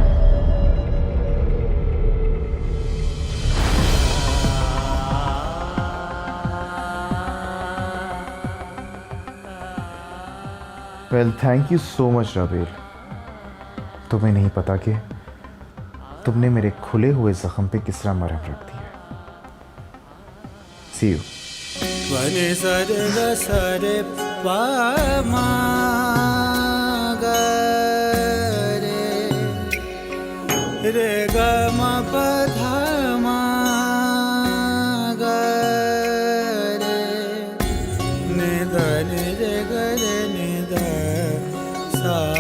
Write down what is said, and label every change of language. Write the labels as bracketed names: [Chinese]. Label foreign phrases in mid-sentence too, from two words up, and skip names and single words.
[English] Well, thank you so much Rabel. [Hindi] तुम्हें नहीं पता कि तुमने मेरे खुले हुए जख्म पे किस तरह मरहम रख दिया। [English] See you. वने सरे ग सरे पा मा ग रे ग म प ध मा ग रे नि ध नि रे ग रे नि ध सा